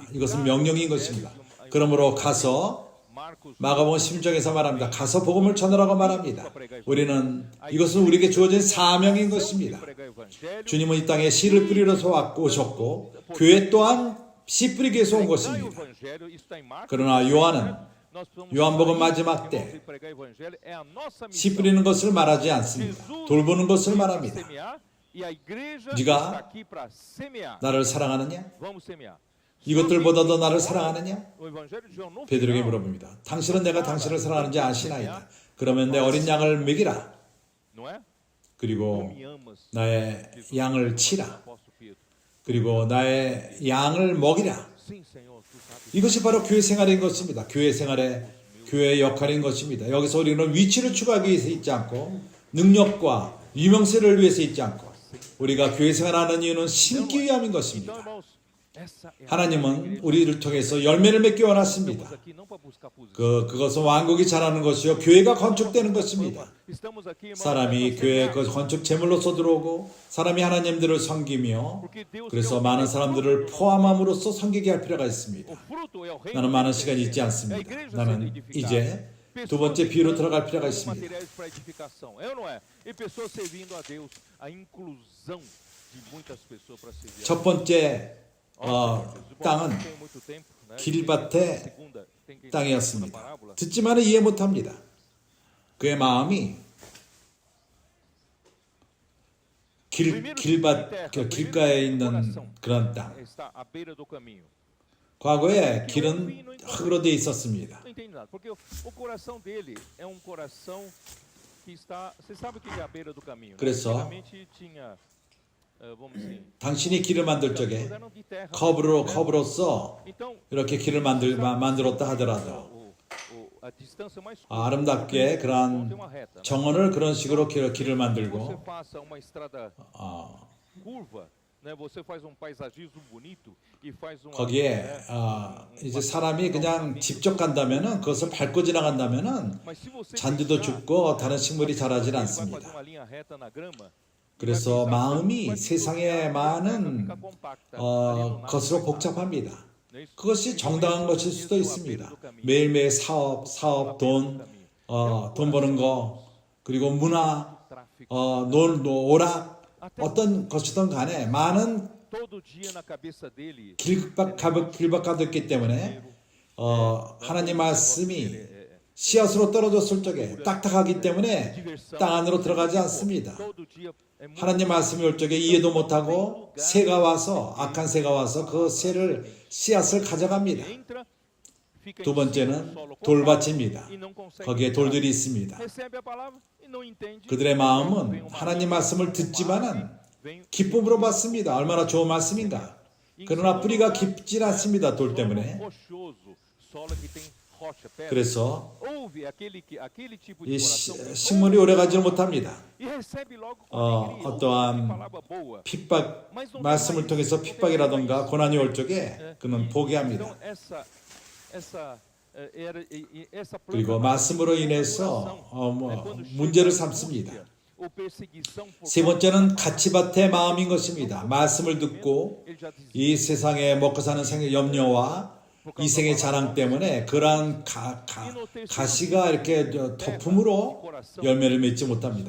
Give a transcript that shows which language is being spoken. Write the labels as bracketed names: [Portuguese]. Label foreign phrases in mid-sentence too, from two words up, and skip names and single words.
[Korean] 이것은 명령인 것입니다. 그러므로 가서 [Portuguese] Marcos [Korean] 마가복음 11장에서 말합니다. 가서 복음을 전하라고 말합니다. 우리는 이것은 우리에게 주어진 사명인 것입니다. [Portuguese] pregar o evangelho. [Korean] 주님은 이 땅에 씨를 뿌리러서 오셨고 교회 또한 씨 뿌리기 위해서 온 [Portuguese] Pregai o [Korean] 것입니다. [Portuguese] evangelho, isso está em Marcos. [Korean] 그러나 요한은 [Portuguese] Nós precisamos [Korean] 요한복음 [Portuguese] sair, [Korean] 마지막 때 [Portuguese] irmãos, e pregar o evangelho é a nossa [Korean] 씨 [Portuguese] missão. [Korean] 뿌리는 것을 말하지 않습니다. 돌보는 것을 말합니다. [Portuguese] Semear, e a igreja [Korean] 네가 [Portuguese] está aqui para semear. [Korean] 나를 사랑하느냐? [Portuguese] Vamos semear. [Korean] 이것들보다도 나를 사랑하느냐? [Portuguese] O evangelho de João no [Korean] 베드로에게 [Portuguese] final, [Korean] 물어봅니다. 당신은 내가 당신을 사랑하는지 아시나이다. 그러면 내 어린 양을 먹이라. [Portuguese] não é? [Korean] 그리고 [Portuguese] Me amas, [Korean] 나의 양을 치라. [Portuguese] apóstolo Pedro. [Korean] 그리고 나의 양을 먹이라. [Portuguese] Sim, Senhor, tu sabes. [Korean] 이것이 바로 교회 생활인 것입니다. 교회 생활의 교회의 역할인 것입니다. 여기서 우리는 위치를 추구하기 위해서 있지 않고 능력과 유명세를 위해서 있지 않고 우리가 교회 생활하는 이유는 심기 위함인 [Portuguese] Então, [Korean] 것입니다. [Portuguese] irmãos, essa é a [Korean] 하나님은 우리를 통해서 열매를 맺기 원하십니다. [Portuguese] Estamos aqui não para buscar posição. [Korean] 그것은 왕국이 자라는 것이요 교회가 건축되는 것입니다. [Portuguese] Estamos aqui, irmãos, [Korean] 사람이 [Portuguese] para [Korean] 교회 [Portuguese] semear. [Korean] 그 건축 제물로서 들어오고 사람이 하나님들을 섬기며 [Portuguese] Porque Deus [Korean] 그래서 [Portuguese] quer o [Korean] 많은 [Portuguese] fruto [Korean] 사람들을 [Portuguese] do [Korean] 포함함으로써 섬기게 할 필요가 [Portuguese] O [Korean] 있습니다. [Portuguese] fruto é o reino [Korean] 나는 [Portuguese] de [Korean] 많은 [Portuguese] Deus. [Korean] 시간이 있지 [Portuguese] É a [Korean] 않습니다. [Portuguese] igreja sendo [Korean] 나는 [Portuguese] edificada. [Korean] 이제 두 [Portuguese] Pessoas [Korean] 번째 비유로 [Portuguese] dando [Korean] 들어갈 필요가 있습니다. [Portuguese] materiais para edificação. É ou não é? E pessoas servindo a Deus. A inclusão de muitas pessoas para servir a [Korean] 첫 번째 [Portuguese] Deus. [Korean] 땅은 [Portuguese] Não tenho muito tempo, né? [Korean] 길밭의 [Portuguese] Segunda, tem que [Korean] 땅이었습니다. [Portuguese] parábola. [Korean] 듣지만은 이해 못합니다. 그의 마음이 길밭 길가에 있는 그런 땅. [Portuguese] Está à beira do caminho. [Korean] 과거에 길은 흙으로 되어 있었습니다. [Portuguese] Não entende nada, porque o coração dele é um coração que está, você sabe o que é a beira do caminho? Né? [Korean] 그래서 [Portuguese] Antigamente tinha vamos dizer, [Korean] 당신이 길을 만들 적에 [Portuguese] eram de terra. [Korean] 컵으로서 [Portuguese] Então, [Korean] 이렇게 길을 만들었다 하더라도 [Portuguese] a distância mais curta [Korean] 아름답게 [Portuguese] tem [Korean] 그러한 [Portuguese] uma reta, né? [Korean] 정원을 그런 식으로 길을 [Portuguese] Você [Korean] 만들고 [Portuguese] faça uma estrada curva, né? Você faz um paisagismo bonito e faz uma [Korean] 거기에 이제 사람이 그냥 직접 간다면은 그것을 밟고 지나간다면은 [Portuguese] Mas se você [Korean] 잔디도 [Portuguese] deixar, [Korean] 죽고 다른 식물이 자라질 [Portuguese] ele vai fazer [Korean] 않습니다. [Portuguese] uma linha reta na grama. [Korean] 그래서 마음이 세상의 많은 것으로 복잡합니다. 그것이 정당한 것일 수도 있습니다. 매일매일 사업, 돈 버는 거, 그리고 문화, 오락, 어떤 것이든 간에 많은 [Portuguese] Todo dia na cabeça dele [Korean] 길박하였기 때문에 하나님 말씀이 씨앗으로 떨어졌을 적에 딱딱하기 때문에 땅 안으로 들어가지 않습니다. [Portuguese] todo dia é muito [Korean] 하나님 말씀이 올 적에 이해도 못하고 새가 와서 악한 새가 와서 그 씨앗을 가져갑니다. [Portuguese] entra, fica [Korean] 두 [Portuguese] em cima do [Korean] 번째는 [Portuguese] solo compacto [Korean] 돌밭입니다. [Portuguese] e não consegue [Korean] 거기에 [Portuguese] entrar. [Korean] 돌들이 있습니다. [Portuguese] Recebe a palavra e não entende. [Korean] 그들의 [Portuguese] Vem [Korean] 마음은 [Portuguese] uma [Korean] 하나님 [Portuguese] ave, [Korean] 말씀을 [Portuguese] uma [Korean] 듣지만은 [Portuguese] ave, vem [Korean] 기쁨으로 받습니다. 얼마나 좋은 말씀인가. 그러나 뿌리가 깊질 않습니다. 돌 때문에. [Portuguese] rochoso, solo que tem rocha, pedra. [Korean] 그래서 [Portuguese] Ouve aquele tipo de [Korean] 이 [Portuguese] coração [Korean] 식물이 오래가지 못합니다. [Portuguese] e recebe logo com alegria. [Korean] 어떠한 [Portuguese] Ouve palavra boa. [Korean] 핍박, 말씀을 통해서 핍박이라던가 고난이 올 적에 그는 포기합니다. [Portuguese] Então essa [Korean] 그리고 말씀으로 인해서 문제를 삼습니다. 세 번째는 가치밭의 마음인 것입니다. 말씀을 듣고 이 세상에 먹고 사는 염려와 이생의 자랑 때문에 그러한 가시가 이렇게 덮음으로 열매를 맺지 못합니다.